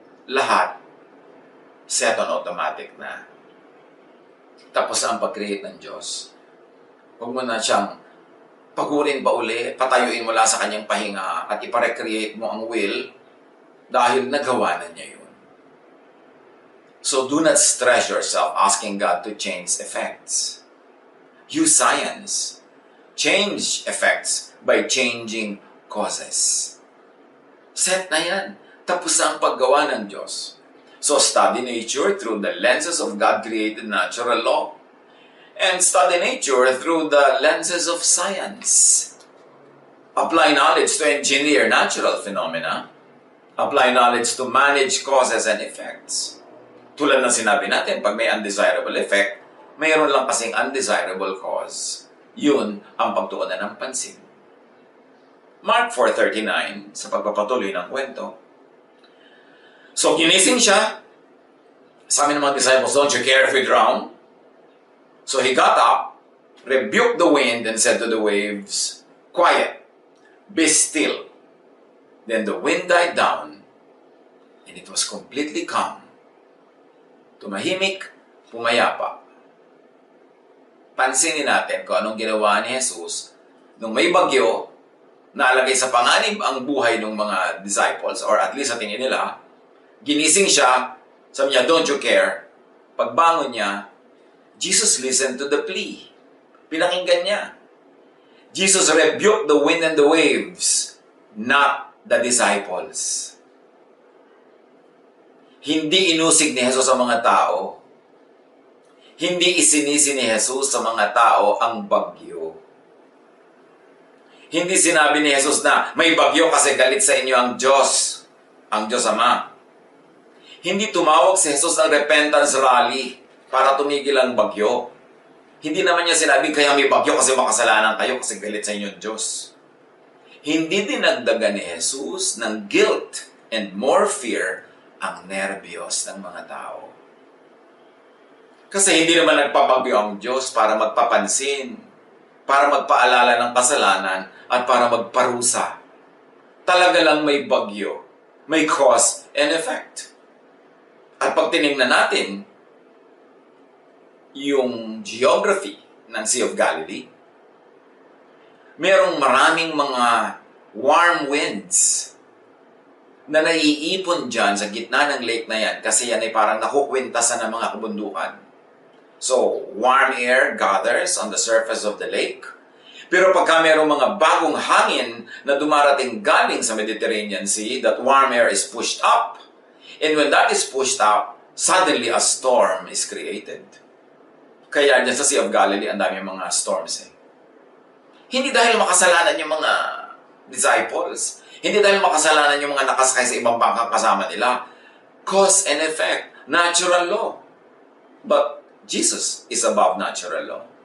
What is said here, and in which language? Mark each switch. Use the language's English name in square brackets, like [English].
[Filipino] Lahat, [English] set on automatic [Filipino] na. Tapos ang pag-create ng Diyos. Huwag mo na siyang pagurin pa uli, patayuin mula sa kanyang pahinga at iparecreate mo ang will dahil nagawa na niya yun. [English] So do not stress yourself asking God to change effects. Use science. Change effects by changing causes. [Filipino] Set na yan. Tapos na ang paggawa ng Diyos. [English] So study nature through the lenses of God-created natural law. And study nature through the lenses of science. Apply knowledge to engineer natural phenomena. Apply knowledge to manage causes and effects. [Filipino] Tulad ng sinabi natin, pag may undesirable effect, mayroon lang kasing undesirable cause. Yun ang pagtuunan ng pansin. Mark 4:39, sa pagpapatuloy ng kwento. [English] So, [Filipino] ginising siya. Sabi ng mga [English] disciples, don't you care if we drown? So he got up, rebuked the wind, and said to the waves, quiet, be still. Then the wind died down, and it was completely calm. [Filipino] Tumahimik, pumayapa. Pansinin natin kung anong ginawa ni Jesus nung may bagyo, nalagay sa panganib ang buhay ng mga disciples, or at least sa tingin nila, ginising siya, sabi niya, [English] don't you care? [Filipino] Pagbangon niya, [English] Jesus listened to the plea. [Filipino] Pinakinggan niya. [English] Jesus rebuked the wind and the waves, not the disciples. [Filipino] Hindi inusig ni Jesus ang mga tao. Hindi isinisi ni Jesus sa mga tao ang bagyo. Hindi sinabi ni Jesus na may bagyo kasi galit sa inyo ang Diyos Ama. Hindi tumawag si Jesus ng repentance rally para tumigil ang bagyo. Hindi naman niya sinabi, kaya may bagyo kasi makasalanan kayo kasi galit sa inyo ang Diyos. Hindi dinagdagan ni Jesus ng [English] guilt and more fear [Filipino] ang nerbiyos ng mga tao. Kasi hindi naman nagpabagyo ang Diyos para magpapansin, para magpaalala ng kasalanan, at para magparusa. Talaga lang may bagyo, may [English] cause and effect. [Filipino] At pag tinignan natin yung geography ng Sea of Galilee, merong maraming mga warm winds na naiipon dyan sa gitna ng lake na yan kasi yan ay parang nakukwintasan ng mga kabundukan. [English] So, warm air gathers on the surface of the lake. [Filipino] Pero pagka merong mga bagong hangin na dumarating galing sa Mediterranean Sea, [English] that warm air is pushed up. And when that is pushed up, suddenly a storm is created. [Filipino] Kaya dyan sa Sea of Galilee, ang dami mga storms. Hindi dahil makasalanan yung mga disciples. Hindi dahil makasalanan yung mga nakasakay sa ibang bangkang kasama nila. [English] Cause and effect. Natural law. But Jesus is above natural law.